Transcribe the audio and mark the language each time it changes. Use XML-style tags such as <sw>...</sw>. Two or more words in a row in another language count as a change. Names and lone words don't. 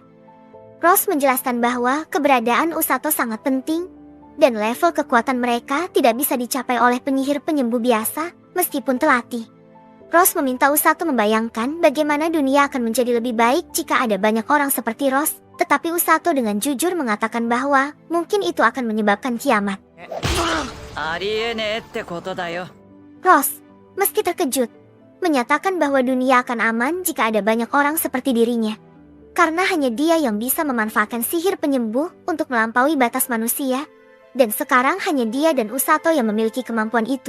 <id>Rose menjelaskan bahwa keberadaan Usato sangat penting, dan level kekuatan mereka tidak bisa dicapai oleh penyihir penyembuh biasa, meskipun terlatih. Rose meminta Usato membayangkan bagaimana dunia akan menjadi lebih baik jika ada banyak orang seperti Rose, tetapi Usato dengan jujur mengatakan bahwa mungkin itu akan menyebabkan kiamat.</id> <ja>ありえねえってことだよ。</ja> <id>Rose, meski terkejut, menyatakan bahwa dunia akan aman jika ada banyak orang seperti dirinya. Karena hanya dia yang bisa memanfaatkan sihir penyembuh untuk melampaui batas manusia, dan sekarang hanya dia dan Usato yang memiliki kemampuan itu.</id>